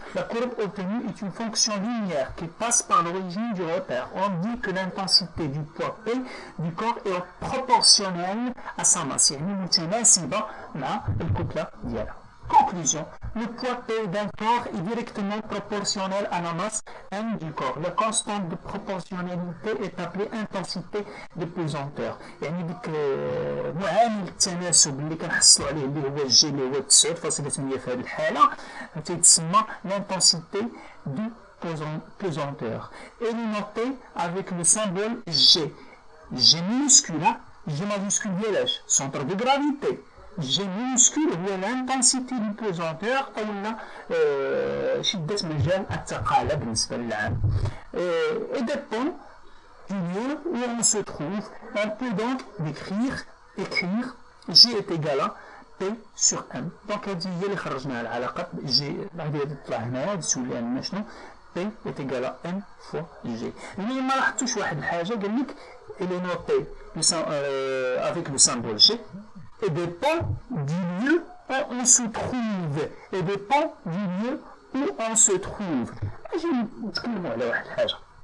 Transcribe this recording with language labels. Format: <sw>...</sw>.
<fr>La courbe obtenue est une fonction linéaire qui passe par l'origine du repère. On dit que l'intensité du poids P du corps est proportionnelle à sa masse.</fr> <ar>يعني متناسبة مع الكتلة ديالها.</ar> <fr>Conclusion. Le poids P d'un corps est directement proportionnel à la masse M du corps. La constante de proportionnalité est appelée intensité de pesanteur.</fr> <ar>يعني ديك معامل التناسب اللي كنحصلوا عليه اللي هو الجي اللي هو 9.8 في هذه الحالة تيتسمى</ar> <fr>l'intensité du pesanteur. Elle est notée avec le symbole G. G minuscule, G majuscule ديالاش centre de gravité.</fr> <ar>G minuscule هو</ar> <fr>l'intensité du pesanteur</fr> <ar>أو شدة مجال الثقالة بالنسبة للعام.</ar> <fr>Et dépend du lieu où on se trouve. On peut donc écrire G est égal à P sur M. Donc</fr> <ar>هذه هي اللي خرجناها العلاقة G. هذه تطلع هنا تولي عندنا شنو؟</ar> <fr>P est égal à M fois G. Mais</fr> <ar>ما لاحظتوش واحد الحاجة قال لك</ar> <fr>il est noté avec le symbole G et dépend du lieu où on se trouve. Et dépend du lieu où on se trouve.</fr> <ar>أجي نتكلموا على واحد الحاجة.</ar>